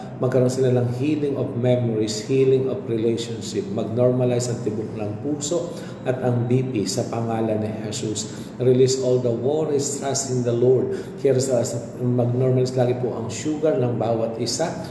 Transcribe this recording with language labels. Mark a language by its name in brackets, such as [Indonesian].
[Filipino] Magkaroon sila ng [English] healing of memories, healing of relationship. [Filipino] Mag-normalize ang tibok ng puso at ang BP sa pangalan ni Jesus. [English] Release all the worries, trust in the Lord. [Filipino] Kero mag-normalize lagi po ang sugar ng bawat isa.